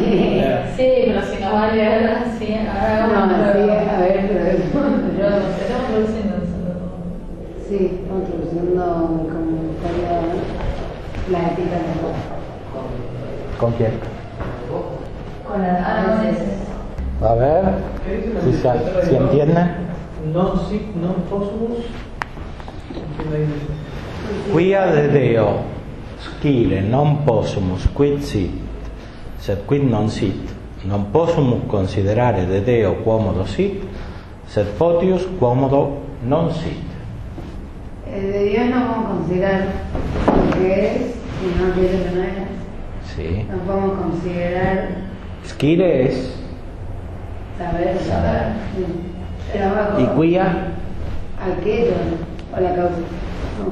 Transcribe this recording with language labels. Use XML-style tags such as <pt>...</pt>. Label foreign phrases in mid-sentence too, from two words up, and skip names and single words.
<es>Sí, pero si nos va a leer así, ahora vamos a ver, pero estamos traduciendo solo. Sí, estamos traduciendo como estaría la ética de la ¿Con quién? Con las veces. A ver si entienden.</es> <la>Non sit, non possumus. Quia de Deo scire non possumus quid sit, sed quid non sit, non possumus considerare de Deo quomodo sit, Sed potius quomodo non sit.</la> <es>De Dios no vamos a considerar lo que es y no aquello que no es. Sí. No podemos considerar Scire es. saber. Sí. Pero bajo ¿Y quia? aquello o la causa. No.</es>